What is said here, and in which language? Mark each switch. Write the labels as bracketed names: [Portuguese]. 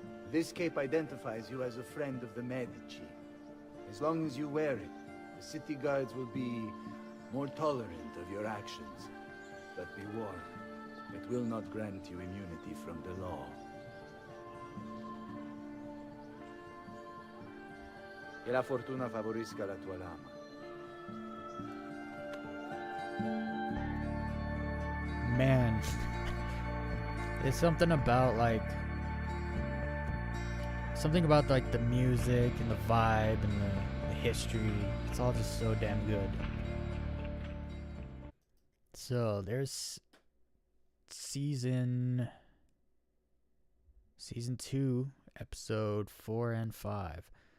[English] This cape identifies you as a friend of the Medici. As long as you wear it, the city guards will be more tolerant of your actions. But be warned, it will not grant you immunity from the law. [Italian] Che la fortuna favorisca la tua lama. [English] Man. There's something about like the music and the vibe and the history. It's all just so damn good. So there's season 2, episode 4 and 5.